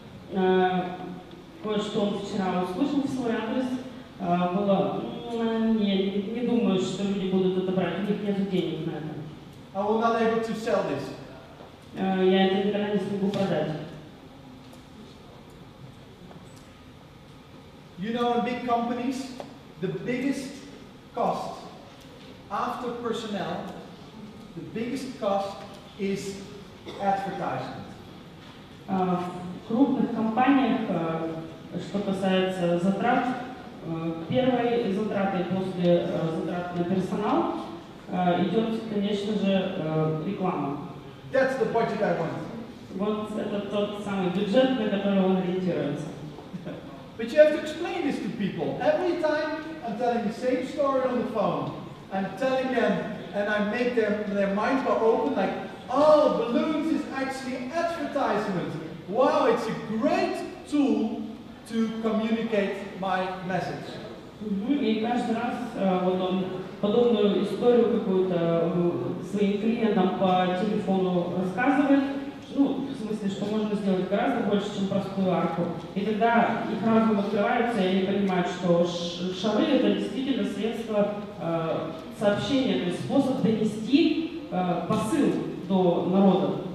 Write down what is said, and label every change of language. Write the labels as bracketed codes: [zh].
[ru] Кое-что он вчера услышал в свой адрес, было, не думаю, что люди будут это брать, у них нет денег на это. [en] I will not able to sell this. [ru] Я это никогда не смогу продать. [en] You know, in big companies, the biggest cost after personnel, the biggest cost is advertisement. [ru] В крупных компаниях, что касается затрат, первой затратой после затрат на персонал идет, конечно же, реклама. [en] That's the budget I want. [ru] Вот это тот самый бюджет, на который он ориентируется. [en] But you have to explain this to people. Every time I'm telling the same story on the phone, I'm telling them, and I make their minds go open, like, oh, balloons is actually advertisement. Wow, it's a great tool to communicate my message. [ru] И каждый раз вот он подобную историю какую-то своим клиентам по телефону рассказывает. Ну, в смысле, что можно сделать гораздо больше, чем простую арку. И тогда их разум открывается, и они понимают, что шары — это действительно средство сообщения, то есть способ донести посыл до народа.